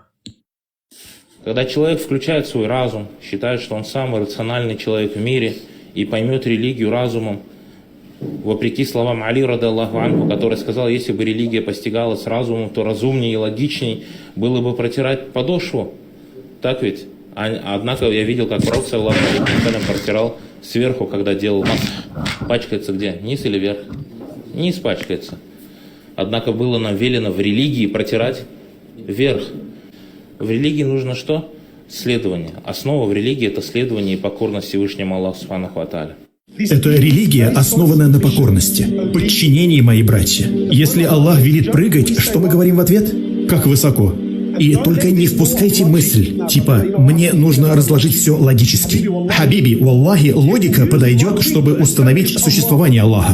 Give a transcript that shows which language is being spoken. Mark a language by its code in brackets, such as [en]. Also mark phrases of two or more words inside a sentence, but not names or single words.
[ru] Когда человек включает свой разум, считает, что он самый рациональный человек в мире и поймет религию разумом, вопреки словам Али, [ar] رضي الله عنه, [ru] который сказал, если бы религия постигалась разумом, то разумнее и логичней было бы протирать подошву. Так ведь? Однако я видел, как пророк, [ar] صلى الله عليه وسلم, [ru] протирал сверху, когда делал масх. Пачкается где? Низ или вверх? Низ пачкается. Однако было нам велено в религии протирать вверх. В религии нужно что? Следование. Основа в религии – это следование и покорность Всевышнему Аллаху [ar] سبحانه وتعالى. [ru] Это религия, основанная на покорности, подчинении, мои братья. Если Аллах велит прыгать, что мы говорим в ответ? Как высоко. И только не впускайте мысль, типа «мне нужно разложить все логически». [ar] حبيبي، والله, [ru] логика подойдет, чтобы установить существование Аллаха.